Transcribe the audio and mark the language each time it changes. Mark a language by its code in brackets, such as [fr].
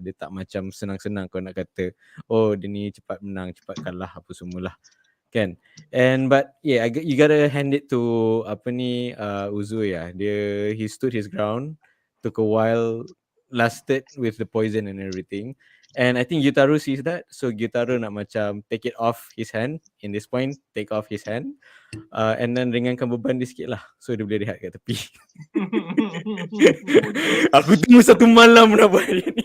[ms] Dia tak macam senang-senang kau nak kata oh dia ni cepat menang, cepat kalah apa semualah kan. [en] And but yeah, you gotta hand it to Uzui lah. He stood his ground, took a while, lasted with the poison and everything. And I think Gyutaro sees that, so Gyutaro [ms] nak macam [en] take it off his hand in this point, take off his hand, and then [ms] ringankan beban dia sikit lah, [en] so [ms] dia boleh rehat kat tepi. Aku tunggu 1 malam nak buat ni.